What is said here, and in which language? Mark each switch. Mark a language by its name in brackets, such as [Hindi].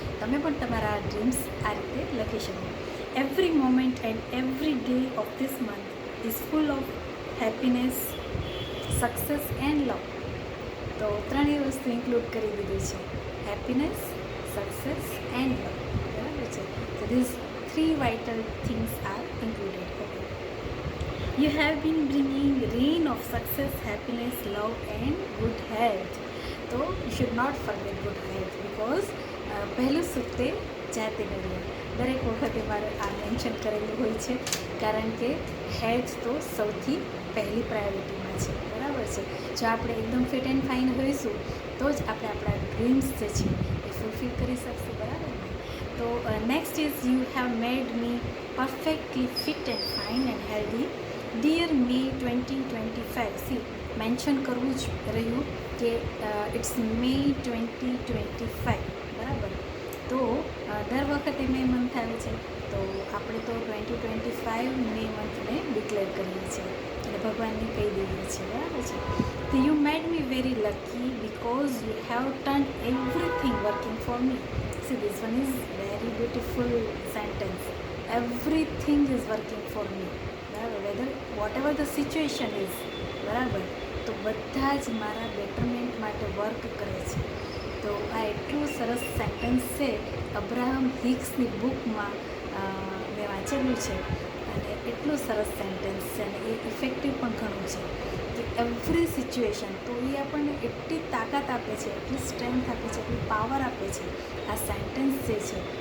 [Gujarati] તમે પણ તમારા ડ્રીમ્સ આ રીતે લખી શકો. [English] Every moment and every day of this month is full of happiness, success and love. [Gujarati] તો ત્રણેય વસ્તુ ઇન્ક્લુડ કરી દીધી છે: [English] Happiness, success and love. [Gujarati] બરાબર છે. [English] તો this three vital things are included. Okay. You have been bringing rain of success, happiness, love and good health. So you should not forget good health, because [Gujarati] પહેલું સુખ તે જાતે કરીએ. દરેક વખતે મારે આ મેન્શન કરેલું હોય છે, કારણ કે હેલ્થ તો સૌથી પહેલી પ્રાયોરિટીમાં છે. બરાબર છે. જો આપણે એકદમ ફિટ એન્ડ ફાઇન હોઈશું તો જ આપણે આપણા ડ્રીમ્સ જે છે એ ફૂલફિલ કરી શકશું. બરાબર ને? [English] તો next is you have made me perfectly fit and fine and healthy. Dear May 2025. See, mention [Gujarati] કરવું જ રહ્યું કે [English] It's May 2025. બરાબર. [Gujarati] તો દર વખતે મે મંથ આવે છે, તો આપણે તો 2025 મે મંથને ડિક્લેર કરીએ છીએ અને ભગવાનને કહી દઈએ છીએ. બરાબર છે. [English] તો you made me very lucky because you have turn everything working for me. See, this one is very beautiful sentence. Everything is working for me. બરાબર. whatever the situation is. [Gujarati] બરાબર. તો બધા જ મારા બેટરમેન્ટ માટે વર્ક કરે છે. તો આ એટલું સરસ સેન્ટેન્સ છે, અબ્રાહમ હિક્સની બુકમાં મેં વાંચેલું છે, અને એટલું સરસ સેન્ટેન્સ છે અને એ ઇફેક્ટિવ પણ ઘણું છે કે એવરી સિચ્યુએશન, તો એ આપણને એટલી તાકાત આપે છે, એટલી સ્ટ્રેન્થ આપે છે, એટલી પાવર આપે છે આ સેન્ટેન્સ જે છે.